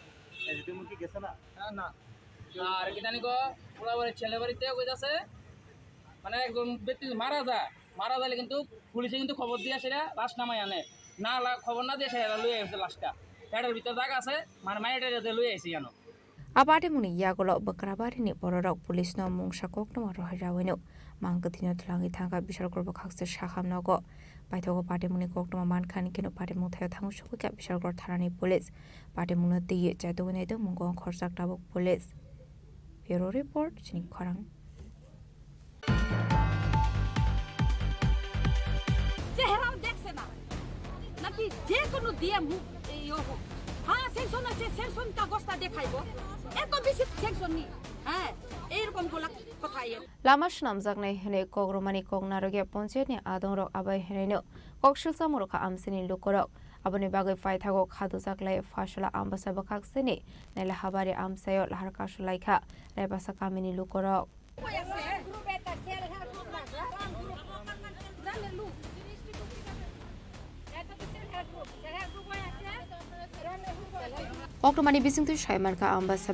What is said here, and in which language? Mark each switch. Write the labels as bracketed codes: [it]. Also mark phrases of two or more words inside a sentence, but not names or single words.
[bn] এসডিএমও কি গেছে না? না। আর কি জানি গো ওরা ছেলে বাড়িতে কইতাছে মানে একজন ব্যক্তি মারা যাইলে কিন্তু পুলিশে কিন্তু খবর দিয়ে সেটা লাশ নামাই আনে না, খবর না দিয়ে সেটা লুয়ে আসছে লাশটা, পেটের ভিতরে জায়গা আছে, মানে মায়ের লুয়ে আসি কেন। [trp] Abade muni yagolo bakrabari ni bororok pulis no mungsa kokno rohirawenو mangkatino tlangi thanga bishal korbo khakse shakham nogo baithogo pade muni kokno mankhani keno pade muthayo thangu shokika bishal kor tharani pulis pade muni tiye chaitone de mungo khorsak tabok pulis [en] bureau report [trp] Chini Khorang [bn] চেহারাও দেখছে না নাকি যে কোনো ডিএম হোক এই হোক, হ্যাঁ সেকশন আছে, সেকশন কাগজটা দেখাইব, এত বেশি সেকশন নেই, হ্যাঁ এইরকম কথা। [trp] Lama shnamjaknai hene kogromani kognaroge poncheni adongrok abai heneno kokshilsa murukha amsini lukorok aboni bagai faithago khadujaklai fashola ambasa bakhakseni nela habari amsayo laharkashulaikha rebasa kamini lukorok Oktomani bisingtu shaimarka ambasa